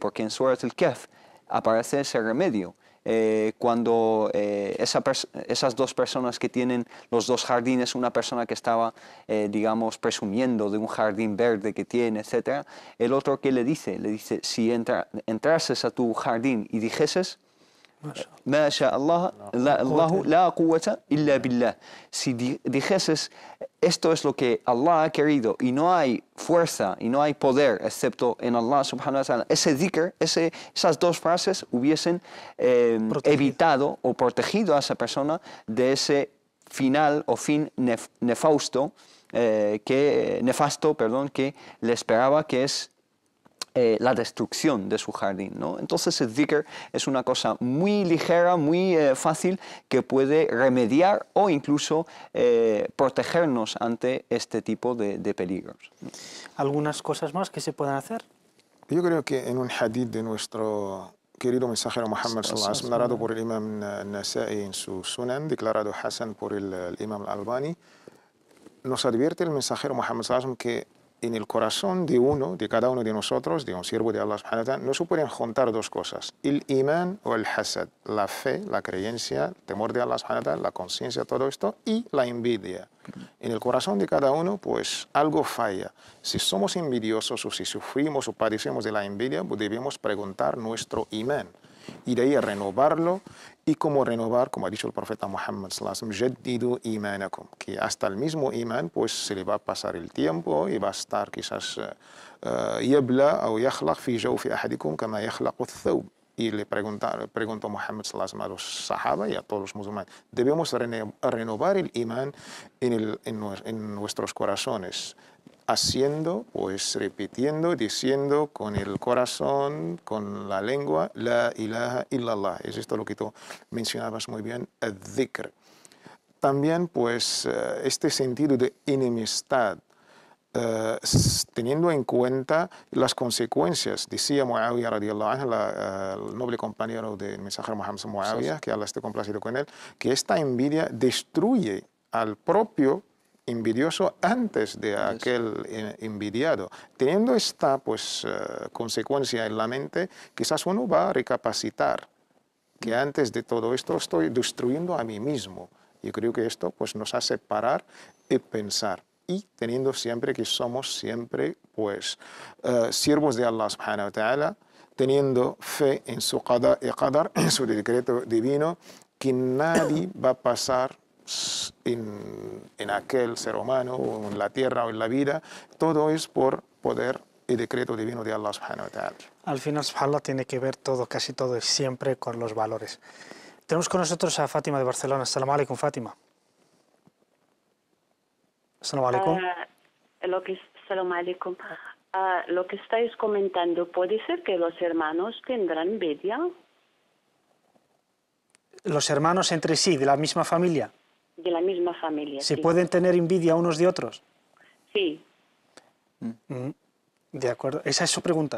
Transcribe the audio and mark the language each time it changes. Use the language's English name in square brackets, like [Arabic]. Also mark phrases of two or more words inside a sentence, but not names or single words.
[Spanish] Porque en Surat al-Kahf aparece ese remedio. Cuando esas dos personas que tienen los dos jardines, una persona que estaba, digamos, presumiendo de un jardín verde que tiene, etc., el otro que le dice, si entrases a tu jardín y dijeses, [Arabic] ما شاء الله، لا قوة إلا بالله. [Spanish] Si dijeses, esto es lo que Allah ha querido y no hay fuerza y no hay poder excepto en Allah [Arabic] سبحانه وتعالى, [Spanish] ese dhikr, esas dos frases hubiesen evitado o protegido a esa persona de ese final o fin nefasto que le esperaba, que es la destrucción de su jardín, ¿no? Entonces el dhikr es una cosa muy ligera, muy fácil, que puede remediar o incluso protegernos ante este tipo de peligros. ¿Algunas cosas más que se puedan hacer? Yo creo que en un hadith de nuestro querido mensajero Muhammad [Arabic] صلى الله عليه وسلم, [Spanish] narrado por el imam Nasa'i en su Sunan, declarado Hasan por el imam Al-Albani, nos advierte el mensajero Muhammad [Arabic] صلى الله عليه وسلم [Spanish] que en el corazón de cada uno de nosotros, de un siervo de Allah [Arabic] سبحانه وتعالى, [Spanish] no se pueden juntar dos cosas: el imán o el hasad, la fe, la creencia, el temor de Allah [Arabic] سبحانه وتعالى, [Spanish] la conciencia, todo esto, y la envidia. En el corazón de cada uno, pues algo falla. Si somos envidiosos o si sufrimos o padecemos de la envidia, pues debemos preguntar nuestro imán y de ahí renovarlo. Y cómo renovar, como ha dicho el profeta Muhammad [Arabic] صلى الله عليه وسلم, جددوا إيمانكم, [Spanish] que hasta el mismo imán pues se le va a pasar el tiempo y va a estar quizás yabla o [Arabic] يخلق في جوف أحدكم كما يخلق الثوب. [Spanish] Y le preguntó Muhammad [Arabic] صلى الله عليه وسلم [Spanish] a los sahaba y a todos los musulmanes: debemos renovar el imán en nuestros corazones, haciendo, pues repitiendo, diciendo con el corazón, con la lengua, [Arabic] لا إله إلا الله. [Spanish] Es esto lo que tú mencionabas muy bien, el dhikr. También, pues, este sentido de enemistad, teniendo en cuenta las consecuencias. Decía Muawiyah [Arabic] رضي الله عنه, [Spanish] el noble compañero del mensajero Muhammad Muawiyah, que Allah esté complacido con él, que esta envidia destruye al propio envidioso antes de aquel envidiado. Teniendo esta pues, consecuencia en la mente, quizás uno va a recapacitar que antes de todo esto estoy destruyendo a mí mismo. Yo creo que esto pues, nos hace parar y pensar. Y teniendo siempre que somos siempre pues, siervos de Allah [Arabic] سبحانه وتعالى, [Spanish] teniendo fe en su qada y qadar, en su decreto divino, que nadie va a pasar en aquel ser humano, o en la tierra o en la vida. Todo es por poder y decreto divino de Allah [Arabic] سبحانه وتعالى. [Spanish] Al final, subhanallah, tiene que ver todo, casi todo y siempre con los valores. Tenemos con nosotros a Fátima de Barcelona. [Arabic] السلام عليكم, Fátima. السلام عليكم. السلام عليكم. [Spanish] Lo que estáis comentando, ¿puede ser que los hermanos tendrán envidia? Los hermanos entre sí, de la misma familia. De la misma familia. ¿Se sí. pueden tener envidia unos de otros? Sí. De acuerdo. ¿Esa es su pregunta?